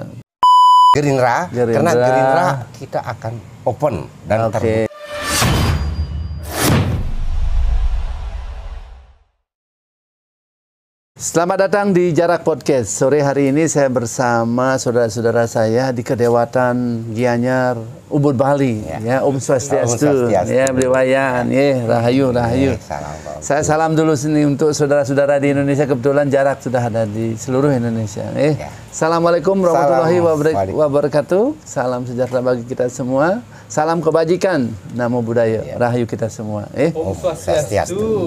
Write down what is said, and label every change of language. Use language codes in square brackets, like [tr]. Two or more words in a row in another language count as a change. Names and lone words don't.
[id] Karena Gerindra kita akan open dan terbuka. Selamat datang di Jarak Podcast. Sore hari ini saya bersama saudara-saudara saya di Kedewatan Gianyar, Ubud, Bali. Ya, Om Swastiastu. Ya, Bliwayan. Rahayu. Saya salam dulu sini untuk saudara-saudara di Indonesia. Kebetulan Jarak sudah ada di seluruh Indonesia. [ar] السلام عليكم ورحمة الله وبركاته. [id] Salam sejahtera bagi kita semua. Salam kebajikan, namo budaya, rahayu kita semua. Om Swastiastu.